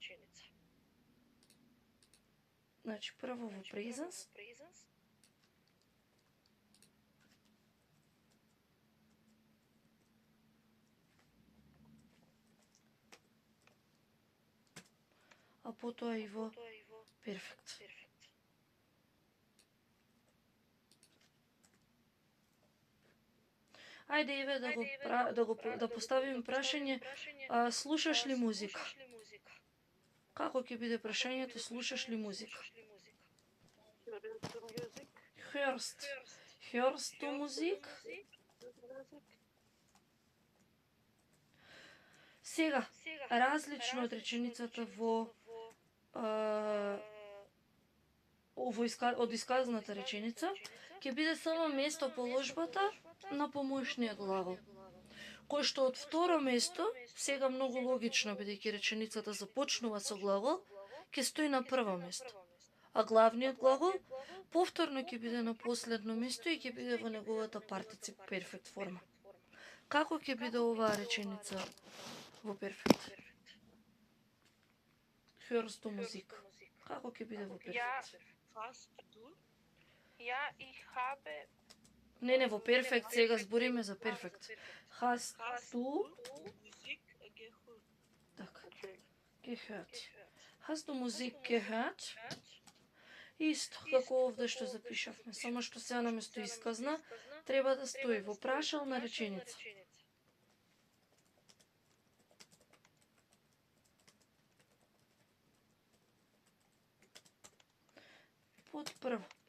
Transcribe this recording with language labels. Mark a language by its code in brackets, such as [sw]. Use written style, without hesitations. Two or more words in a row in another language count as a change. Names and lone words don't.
[mk] Значи, прво во presens, а потоа и во перфект. Ајде, еве да поставиме прашање, слушаш ли музика? Како ќе биде прашањето, слушаш ли музика? [de] Hörst du Musik? [mk] Сега, различно од реченицата од исказната реченица, ќе биде само место положбата на помошниот глагол, кој што од второ место, сега многу логично, бидејќи реченицата започнува со глагол, ќе стои на прво место, а главниот глагол повторно ќе биде на последно место и ќе биде во неговата партицип перфект форма. Како ќе биде оваа реченица во перфект? [de] Hörst du Musik? [mk] Како ќе биде во перфект? Не, во перфект сега збориме за перфект. [de] Hast du gehört? Hast du Musik gehört? [mk] Исто како овде што запишавме, само што сега наместо исказна треба да стои во прашална реченица. Под прво.